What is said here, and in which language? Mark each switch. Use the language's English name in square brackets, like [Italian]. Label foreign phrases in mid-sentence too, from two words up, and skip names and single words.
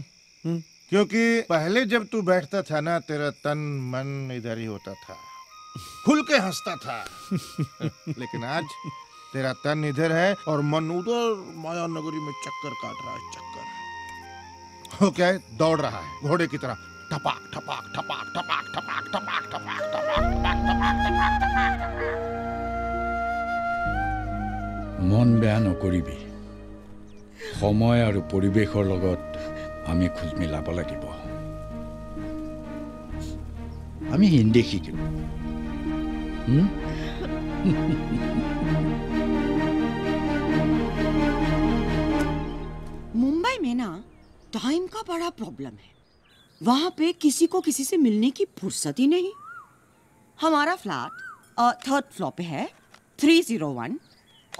[Hindi] क्योंकि पहले जब तू बैठता था ना, तेरा तन मन इधर ही होता था, खुल के हंसता था। लेकिन आज तेरा तन इधर है और मन उधर माया नगरी में चक्कर काट रहा है, चक्कर। वो क्या है? दौड़ रहा है घोड़े की तरह, ठपाक ठपाक ठपाक ठपाक ठपाक ठपाक ठपाक ठपाक ठपाक। [Assamese] মন বেয়া নকৰিবি, সময় আৰু পৰিৱেশৰ লগত আমি খোজ মিলাব লাগিব। আমি হিন্দী শিকিম। [Hindi] मुंबई में ना टाइम का बड़ा प्रॉब्लम है। वहां पे किसी को किसी से मिलने की फुर्सत ही नहीं। हमारा फ्लैट 3rd फ्लोर पे है, 301।